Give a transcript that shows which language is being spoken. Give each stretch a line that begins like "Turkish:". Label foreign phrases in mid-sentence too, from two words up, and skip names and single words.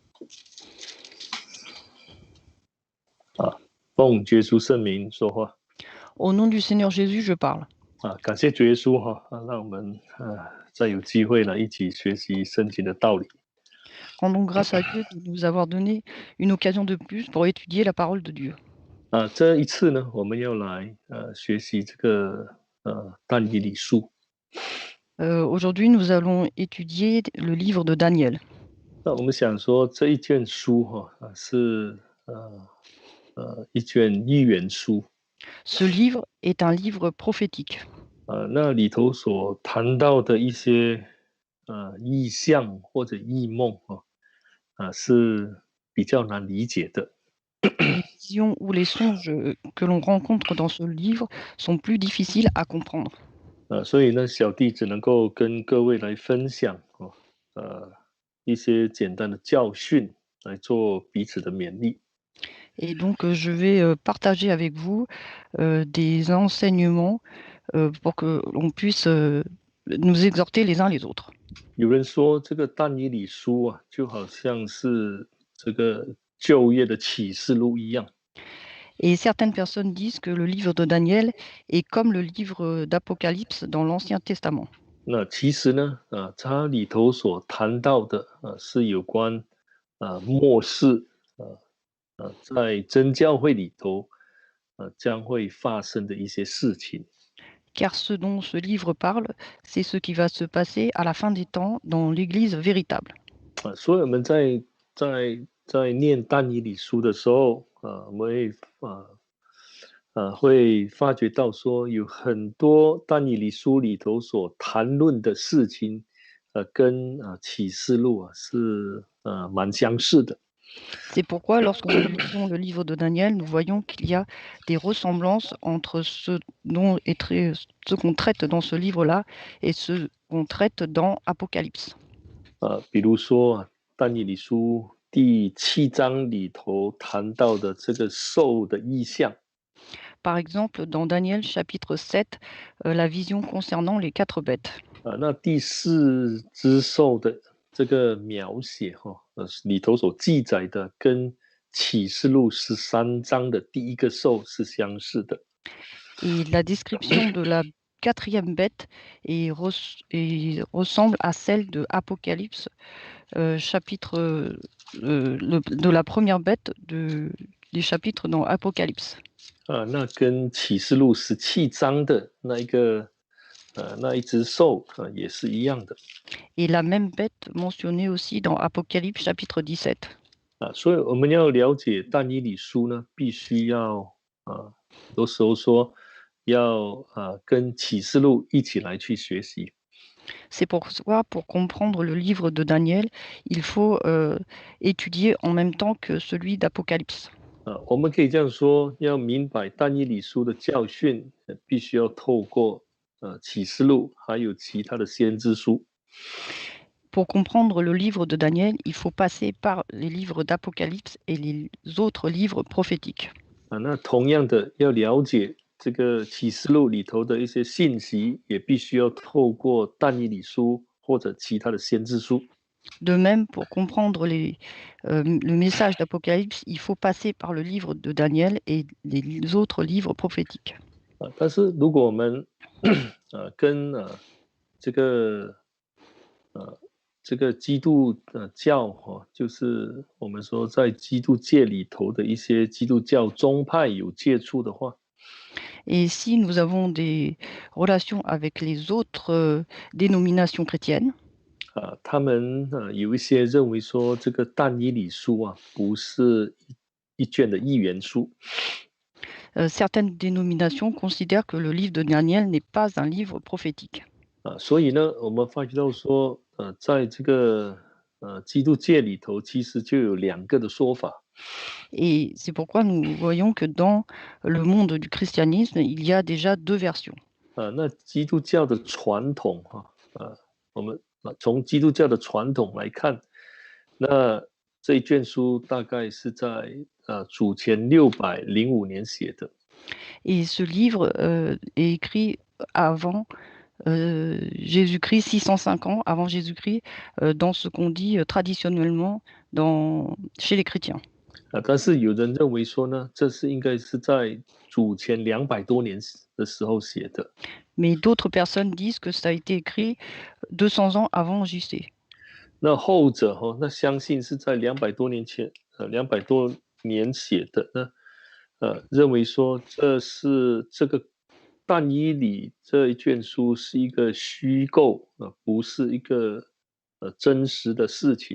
Chinese: 奉耶稣圣名说话。
French: Au nom du Seigneur Jésus, je parle.
Chinese: 感谢主耶稣让我们再有机会呢一起学习圣经的道理。
French: Rendons grâce à Dieu de nous avoir donné une occasion de plus pour étudier la parole de Dieu.
Chinese: 这一次呢，我们要来学习这个但以理书。
French: Aujourd'hui, nous allons étudier le livre de Daniel.
Chinese: 那我们想说这一卷书是一卷预言书。
French: Ce livre est un livre prophétique.
Chinese: 那里头所谈到的一些意象或者异梦是比较难理解的。
French: Les visions ou les songes que l'on rencontre dans ce livre sont plus difficiles à comprendre.
Chinese: 所以呢，小弟只能够跟各位来分享一些简单的教训，来做彼此的勉励。
French: Et donc, je vais partager avec vous des enseignements pour que l'on puisse nous exhorter les uns les autres.
Chinese: 有人说，这个但以理书就好像是这个旧约的启示录一样。
French: Et certaines personnes disent que le livre de Daniel est comme le livre d'Apocalypse dans l'Ancien Testament.
Chinese: 那其实呢，它里头所谈到的是有关末世在真教会里头将会发生的一些事情。
French: Car ce dont ce livre parle, c'est ce qui va se passer à la fin des temps dans l'Église véritable.
Chinese: 所以我们在念但以理书的时候我们会发觉到说，有很多但以理书里头所谈论的事情跟启示录是蛮相似的。
French: C'est pourquoi lorsque nous lisons le livre de Daniel, nous voyons qu'il y a des ressemblances entre ce qu'on traite dans ce livre-là et ce qu'on traite dans Apocalypse.
Chinese: 比如说但以理书第7章里头谈到的这个兽的意象。
French: Par exemple, dans Daniel chapitre 7, la vision concernant les 4 bêtes.
Chinese: 那第4只兽的这个描写里头所记载的跟启示录13章的第1个兽是相似的。
French: Et la description de la 4e bête ressemble à celle de Apocalypse, chapitre de la première bête des chapitres dans Apocalypse.
Chinese: 那跟启示录17章的那一只兽也是一样的。
French: Et la même bête mentionnée aussi dans Apocalypse chapitre 17.
Chinese: 所以我们要了解但以理书呢，必须要很多时候说要跟启示录一起来去学习。
French: C'est pourquoi, pour comprendre le livre de Daniel, il faut étudier en même temps que celui d'Apocalypse.
Chinese: 我们可以这样说，要明白但以理书的教训，必须要透过启示录还有其他的先知书。
French: Pour comprendre le livre de Daniel, il faut passer par les livres d'Apocalypse et les autres livres prophétiques.
Chinese: 那同样的，要了解这个启示录里头的一些信息，也必须要透过但以理书或者其他的先知书。
French: De même, pour comprendre le message d'Apocalypse, il faut passer par le livre de Daniel et les autres livres prophétiques.
Chinese: 但是如果我们跟这个基督教就是我们说在基督界里头的一些基督教宗派有接触的话，
French: Et si nous avons des relations avec les autres dénominations chrétiennes,
Chinese: 他们有一些认为说这个但以理书不是一卷的预言书。
French: certaines dénominations considèrent que le livre de Daniel n'est pas un livre prophétique.
Chinese: 所以呢，我们发觉到说在这个基督界里头，其实就有2个的说法。
French: Et c'est pourquoi nous voyons que dans le monde du christianisme, il y a déjà 2 versions.
Chinese: 那基督教的传统我们从基督教的传统来看，那这一卷书大概是在主前605年写的。
French: Et ce livre est écrit avant Jésus-Christ, 605 ans avant Jésus-Christ, dans ce qu'on dit traditionnellement chez les chrétiens.
Chinese: 但是有人认为说呢，这是应该是在主前200多年的时候写的。
French: Mais d'autres personnes disent que ça a été écrit 200 ans avant Jésus.
Chinese: 那后者那相信是在200多年前200多年写的呢，认为说这是这个但以理这一卷书是一个虚构，不是一个真实的事情。